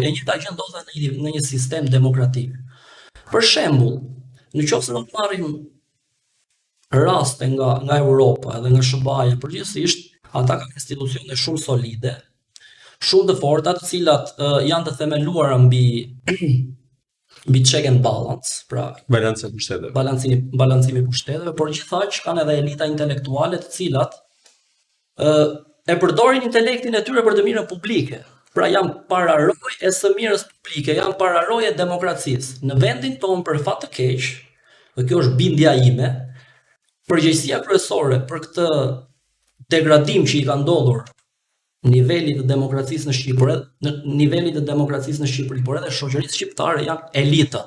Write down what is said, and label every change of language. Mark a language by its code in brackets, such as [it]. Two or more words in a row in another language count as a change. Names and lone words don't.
[sq] E njëjta gjë ndodhet në një sistem demokratik. Për shembull, nëse do të marrim raste nga Europa dhe nga SBA-ja përgjithsisht, ata kanë institucione shumë solide, shumë të forta, të cilat janë të themeluara mbi [en] check and balance, [sq] pra Balancimi i pushteteve. Balancimi i pushteteve, por gjithashtu kanë edhe elita intelektuale të cilat e përdorin intelektin e tyre për të mirën publike. Pra janë pararoj e së mirës publike, janë pararoj e demokracisë. Në vendin tonë, për fat të keq, dhe kjo është bindja ime, përgjegjësia kryesore për këtë degradim që i ka ndodhur nivelit të demokracisë në Shqipëri, por edhe shoqërisë shqiptare janë elitat.